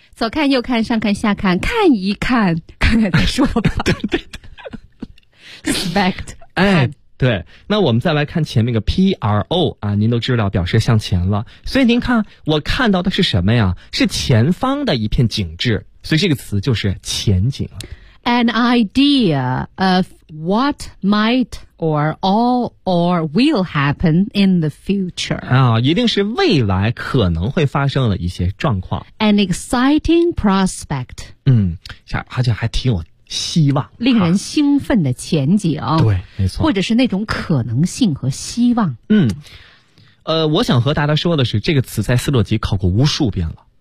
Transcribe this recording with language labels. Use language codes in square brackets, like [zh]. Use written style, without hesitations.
[zh] 左看右看上看下看，看一看看看再说吧。对对对。 [en] Spect, [zh] 哎，对。那我们再来看前面个 PRO, 啊，您都知道表示向前了。所以您看我看到的是什么呀，是前方的一片景致。所以这个词就是前景。 [en] An idea of what might or all or will happen in the future. [zh] 啊，一定是未来可能会发生的一些状况。 [en] An exciting prospect. [zh] 嗯，而且还挺有希望，令人兴奋的前景。对，没错。或者是那种可能性和希望。嗯，我想和大家说的是，这个词在斯洛吉考过无数遍了。